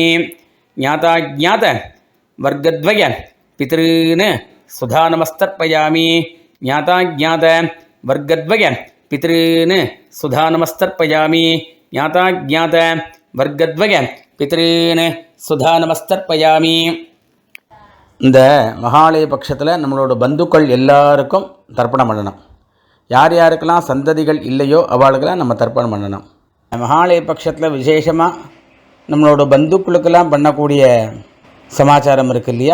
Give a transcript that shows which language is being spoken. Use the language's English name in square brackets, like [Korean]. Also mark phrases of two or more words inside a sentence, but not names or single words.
[Sanskrit] ज्ञाताज्ञात वर्गद्वय पितॄन् सुधा नमस्तर्पयामि ज्ञाताज्ञात वर्गद्वय पितॄन् सुधा नमस्तर्पयामि ज्ञाताज्ञात वर्गद्वय पितॄन् सुधा नमस्तर्पयामि [Tamil] இந்த மகாலய பட்சத்தில் நம்மளோட பந்துக்கள் எல்லாருக்கும் தர்ப்பணம் பண்ணணும். யார் யாருக்கெல்லாம் சந்ததிகள் இல்லையோ அவளுக்கெல்லாம் நம்ம தர்ப்பணம் பண்ணணும். மகாலய பட்சத்தில் விசேஷமாக நம்மளோட பந்துக்களுக்கெல்லாம் பண்ணக்கூடிய சமாச்சாரம் இருக்குது இல்லையா?